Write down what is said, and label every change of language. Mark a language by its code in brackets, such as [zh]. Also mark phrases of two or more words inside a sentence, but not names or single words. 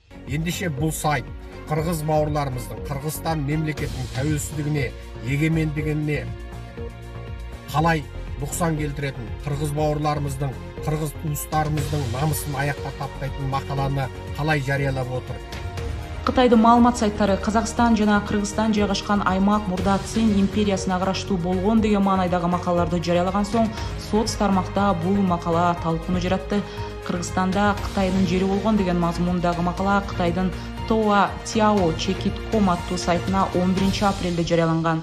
[kk] Ендеше бұл сайт қырғыз бауырларымыздың, Қырғызстан мемлекетінің тәуелсіздігіне, егемендігіне қалай нұқсан келтіретін, қырғыз бауырларымыздың, қырғыз туыстарымыздың намысын аяққа таптайтын мақаланы қалай жариялап отыр. [ky] Қытайдың маалымат сайттары Қазақстан жана Кыргызстан жайгашкан аймак мурда Цин империясына караштуу болгон деген маанайдагы макалаларды жарыялаган соң соц тармакта бул макала талкууну жаратты. Кыргызстанда Кытайдын жери болгон деген мазмундагы макала Кытайдын Тоа Тяо Чекит.ком аттуу сайтына 11 апрелде жарыяланган.